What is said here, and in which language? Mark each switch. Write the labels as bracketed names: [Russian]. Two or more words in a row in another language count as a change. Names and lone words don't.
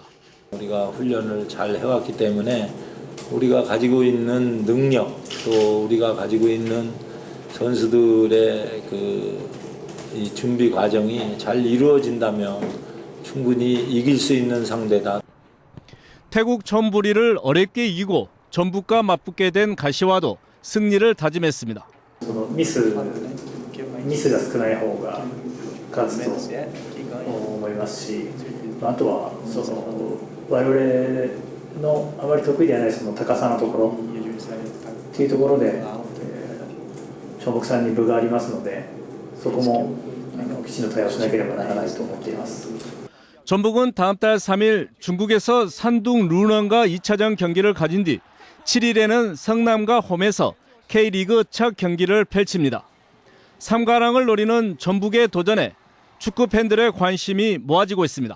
[Korean] 우리가 훈련을 잘 해왔기 때문에 우리가 가지고 있는 능력, 또 우리가 가지고 있는 선수들의 이 준비 과정이 잘 이루어진다면 충분히 이길 수 있는 상대다. 태국 전부리를 어렵게 이기고 전북과 맞붙게 된 가시와도 승리를 다짐했습니다. [Japanese] ミスが少ない方が勝つと思いますし、あとは我々のあまり得意ではないその高さのところっていうところで전북さんに分がありますので、そこもきちんと対応しなければならないと思っています。 [Korean] 전북은 다음 달 3일 중국에서 산둥 루넌과 2차전 경기를 가진 뒤 7일에는 성남과 홈에서 K리그 첫 경기를 펼칩니다. 3관왕을 노리는 전북의 도전에 축구 팬들의 관심이 모아지고 있습니다.